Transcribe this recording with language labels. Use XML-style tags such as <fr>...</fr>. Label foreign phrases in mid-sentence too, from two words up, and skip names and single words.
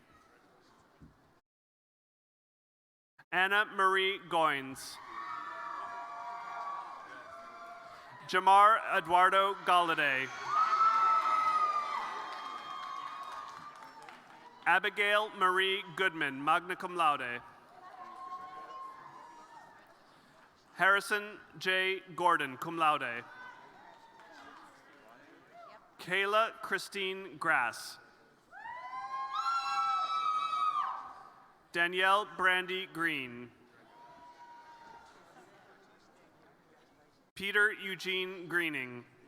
<en>Anna Marie Goins. Jamar Eduardo Galladay. Abigail Marie Goodman,</en> <la>magna cum laude.</la> <en>Harrison J. Gordon,</en> <la>cum laude.</la> <en>Kayla Christine Grass. Danielle Brandy Green. Peter Eugene Greening.</en>